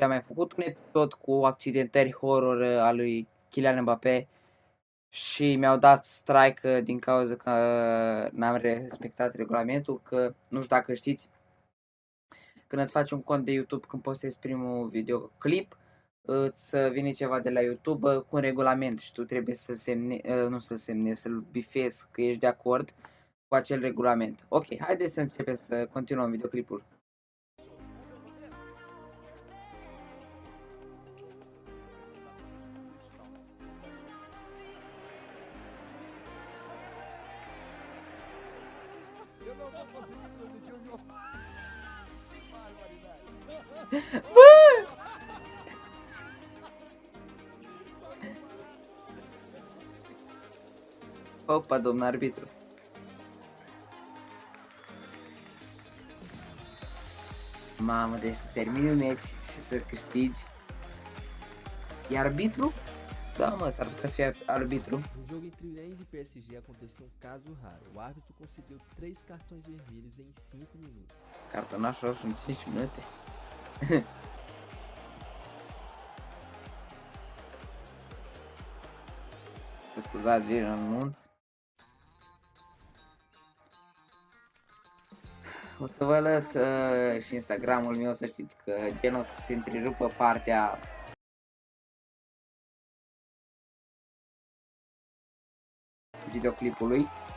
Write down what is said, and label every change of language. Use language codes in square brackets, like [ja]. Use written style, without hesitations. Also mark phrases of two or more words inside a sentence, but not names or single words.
[ro] am mai făcut un episod cu accidentări horror al lui Kylian Mbappé și mi-au dat strike din cauza că n-am respectat regulamentul, că nu știu dacă știți, când îți faci un cont de YouTube, când postezi primul videoclip, îți vine ceva de la YouTube cu un regulament și tu trebuie să să-l bifezi că ești de acord cu acel regulament. Ok, haideți să începem să continuăm videoclipul. [pt] Eu não vou conseguir transmitir o meu. Que barbaridade. Opa, [ro] domnul arbitru. Mamă, deci să termini un meci și să câștigi. E arbitru? Da, mă, s-ar putea să fie arbitru. [pt] No jogo entre Lens e PSG aconteceu um caso raro. O árbitro concedeu 3 cartões vermelhos em 5 minutos. [ro] Cartonaș roșu în 5 minute. Scuzați, vin în anunț. O să vă lăs și Instagramul meu, să știți că genul să se întrerupă partea videoclipului.